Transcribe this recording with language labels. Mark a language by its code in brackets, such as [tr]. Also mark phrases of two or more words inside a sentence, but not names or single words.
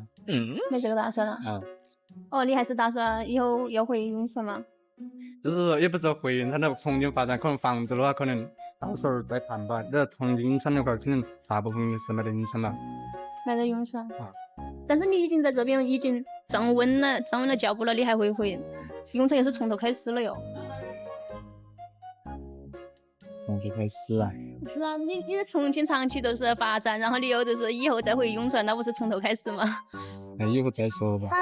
[zh] 沒這個打算啊？哦，你還是打算以後要回永川嗎？就是也不是回永川的重慶發展，可能房子的話，可能到時候再談吧。那重慶永川的話，可能大部分是買在永川吧。買在永川。但是你已經在這邊已經站穩了腳步了，你還會回永川，也是從頭開始了喲。從頭開始啊？是啊，你在重慶長期都是發展，然後你又就是以後再回永川，那不是從頭開始嗎？那以後再說吧。